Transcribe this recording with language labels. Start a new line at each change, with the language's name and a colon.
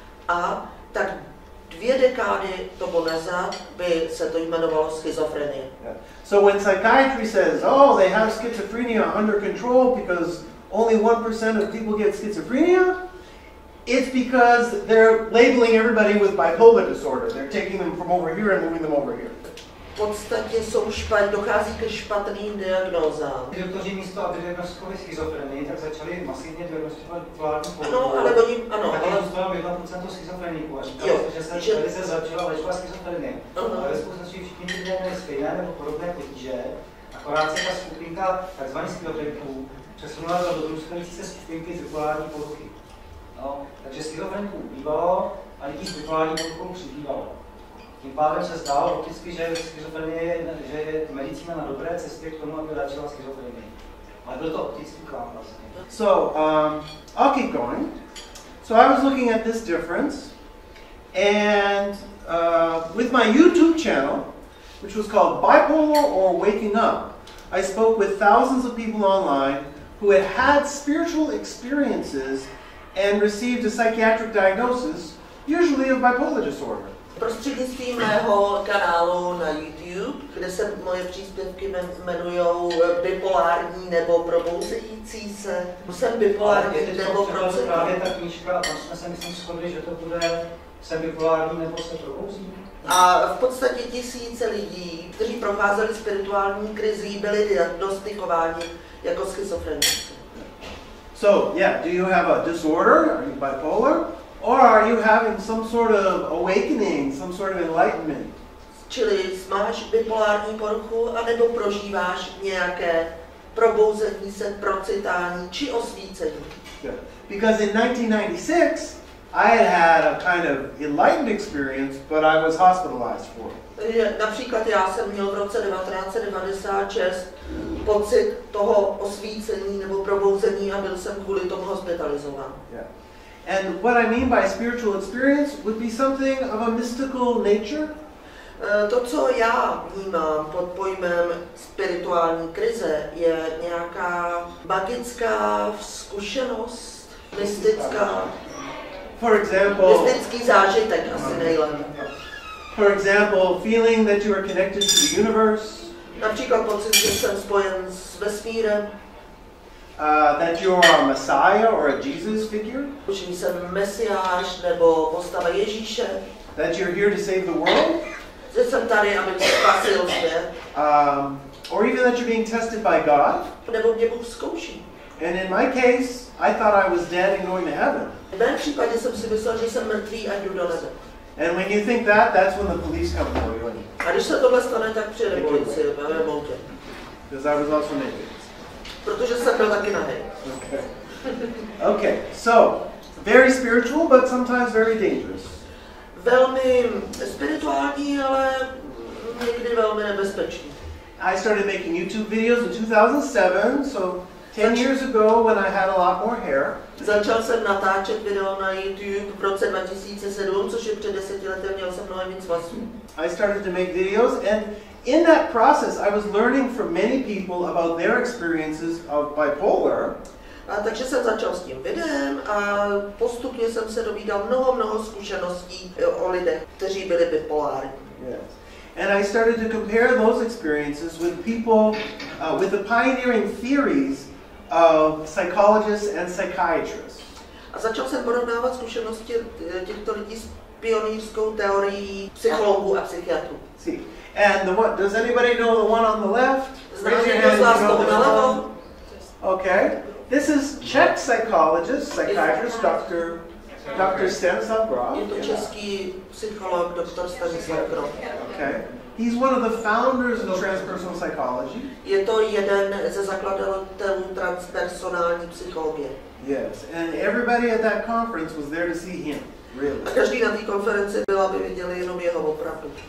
Czech: A tak 2 dekády tomu nazad by se to jmenovalo schizofrenie.
English: Yeah. So when psychiatry says, oh, they have schizophrenia under control because only 1% of people get schizophrenia, it's because they're labeling everybody with bipolar disorder. They're taking them from over here and moving them over here.
Czech: V podstatě dochází ke špatným diagnózám. Doktoři místo, aby diagnostikovali schizofrenii, tak začali masivně diagnostikovat bipolární poruchu. Ano, ale oni, ano, ale ale... zůstalo 1% schizofreniků a říkali, že tady se začala léčba schizofrenie. Ale ve skutečnosti všichni lidé měli stejné nebo podobné potíže, akorát se ta skupinka tzv. Schizofreniků přesunula do dorůstající se skupinky z bipolární poruchy. No, takže schizofreniků bývalo a lidí s bipolární poruchou přibývalo. Tím pádem se zdálo opticky, že je medicína na dobré cestě k tomu, aby léčila schizofrenii. Ale byl to optický klám vlastně.
English: So, I'll keep going. So I was looking at this difference, and with my YouTube channel, which was called Bipolar or Waking Up, I spoke with thousands of people online who had had spiritual experiences and received a psychiatric diagnosis, usually of bipolar disorder.
Czech: Prostřednictvím mého kanálu na YouTube, kde se moje příspěvky jmenují bipolární nebo probouzející se. Jsem bipolární nebo probouzející. Právě ta knížka, tam jsme se myslím shodli, že to bude jsem bipolární nebo se probouzí. A v podstatě tisíce lidí, kteří procházeli spirituální krizí, byli diagnostikováni jako schizofrenici.
English: So, yeah, do you have a disorder? Are you bipolar? Or are you having some sort of awakening, some sort of enlightenment?
Czech: Čili máš bipolární poruchu, anebo prožíváš nějaké probouzení se, procitání či osvícení.
English: Yeah. Because in 1996, I had a kind of enlightened experience, but I was hospitalized for it.
Czech: Například já jsem měl v roce 1996 pocit toho osvícení nebo probouzení a byl jsem kvůli tomu hospitalizován.
English: Yeah. And what I mean by spiritual experience would be something of a mystical nature.
Czech: To, co já vnímám pod pojmem spirituální krize, je nějaká magická zkušenost, mystická,
English: For example,
Czech: mystický zážitek asi nejlépe.
English: For example, feeling that you are connected to the universe.
Czech: Například pocit, že jsem spojen s vesmírem.
English: That you are a Messiah or a Jesus figure.
Czech: Že jsem mesiáš nebo postava Ježíše.
English: That you're here to save the world.
Czech: Že jsem tady, abych spasil svět.
English: Or even that you're being tested by God.
Czech: Nebo mě Bůh zkouší.
English: And in my case, I thought I was dead and going to heaven.
Czech: V mém případě jsem si myslel, že jsem mrtvý a jdu do nebe.
English: And when you think that, that's when the police come for you.
Czech: A když se tohle stane, tak přijede policie a vemou tě.
English: Because I was also naked.
Czech: Protože jsem byl taky nahej.
English: Okay. Okay, so very spiritual, but sometimes very dangerous.
Czech: Velmi spirituální, ale někdy velmi nebezpečný.
English: I started making YouTube videos in 2007, so 10 years ago when I had a lot more hair.
Czech: Začal jsem natáčet video na YouTube v roce 2007, což je před 10 lety, měl jsem mnohem víc vlasů.
English: I started to make videos, and in that process I was learning from many people about their experiences of bipolar.
Czech: Takže jsem začal s tím videem a postupně jsem se dovídal mnoho zkušeností o lidech, kteří byli bipolární.
English: Yes. And I started to compare those experiences with people, with the pioneering theories of psychologists and psychiatrists.
Czech: A začal jsem porovnávat zkušenosti těchto lidí s pionýrskou teorií psychologů a psychiatrů.
English: See, and the one, does anybody know the one on the left?
Czech: Zná někdo z vás toho nalevo?
English: Okay. This is Czech psychologist, psychiatrist, Dr. Stanislav Grof.
Czech: Je to český psycholog, doktor Stanislav Grof.
English: Okay. He's one of the founders of transpersonal psychology.
Czech: Je to jeden ze zakladatelů transpersonální psychologie.
English: Yes, and everybody at that conference was there to see him. Really.
Czech: A každý na té konferenci byl, aby viděli jenom jeho opravdu.